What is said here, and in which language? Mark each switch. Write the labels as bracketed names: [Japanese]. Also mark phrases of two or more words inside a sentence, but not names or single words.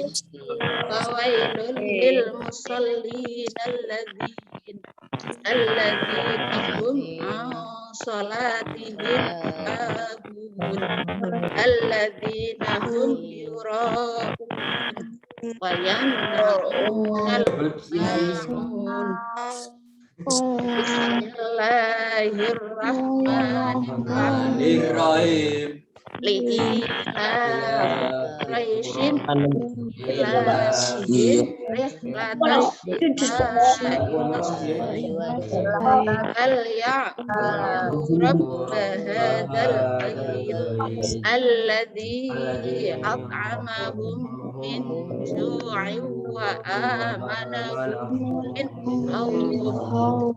[Arabic] فويل للمصلين الذين هم عن صلاتهم ساهون الذين هم يراءون ويمنعون الماعون. بسم الله الرحمن الرحيم. قريش إيلافهم رحلة فليعبدوا رب هذا البيت الذي أطعمهم من جوع وآمنهم من خوف.